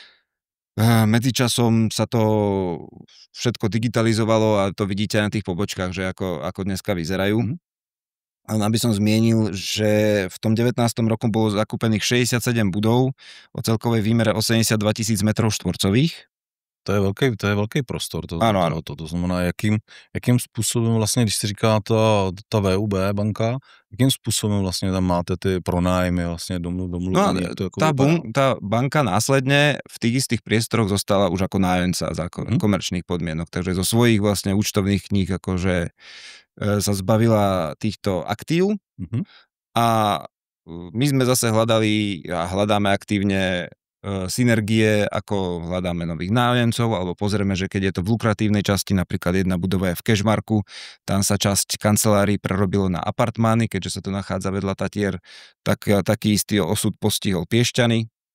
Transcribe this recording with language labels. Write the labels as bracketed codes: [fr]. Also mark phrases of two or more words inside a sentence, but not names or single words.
[sk] Medzičasom sa to všetko digitalizovalo a to vidíte na tých pobočkách, že ako dneska vyzerajú. Ale aby som zmienil, že v tom 19. roku bolo zakúpených 67 budov o celkovej výmere 82 000 m². [cs] To je velký prostor. Ano. To znamená, jakým způsobem vlastně, když se říká ta VUB banka, jakým způsobem vlastně tam máte ty pronájmy vlastně domluvené? [sk] Tá banka následne v tých istých priestoroch zostala už ako nájomca za komerčných podmienok, takže zo svojich vlastne účtovných kníh akože sa zbavila týchto aktív a my sme zase hľadali a hľadáme aktívne synergie, ako hľadáme nových nájomcov, alebo pozrieme, že keď je to v lukratívnej časti, napríklad jedna budova je v Kežmarku, tam sa časť kancelárií prerobilo na apartmány, keďže sa to nachádza vedľa Tatier, tak taký istý osud postihol Piešťany.